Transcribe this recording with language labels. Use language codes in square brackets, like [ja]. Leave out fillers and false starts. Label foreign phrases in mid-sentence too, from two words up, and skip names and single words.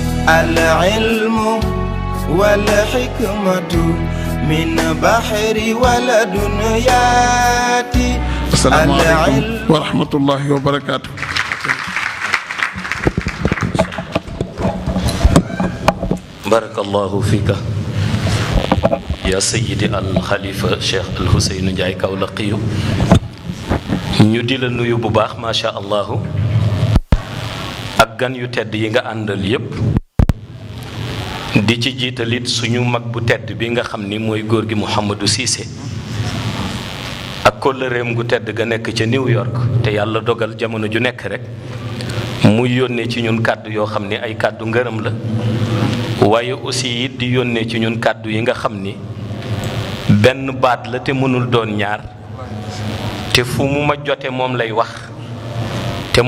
[ar] العلم والحكمة من بحر ولدنياتي. السلام عليكم ورحمة الله وبركاته. بارك الله فيك يا سيدي الخليفة الشيخ الحسين [wo] Ndiaye Kaolack ñu di la nuyu bu baax [ar] ما شاء الله [wo] ak gan yu tedd yi nga àndal yépp di ci jiitalit suñu mag bu tedd bi nga xam ni mooy góor gi Mouhamadou Cissé ak kóllëreem gu tedd ga nekk ca New York te yàlla dogal jamono ju nekk rek muy yónnee ci ñun kàddu yoo xam ni ay kàddu ngërëm la waaye aussi it di yónnee ci ñun kàddu yi nga xam ni benn baat la te mënul doon ñaar te fu mu ma jote moom lay wax te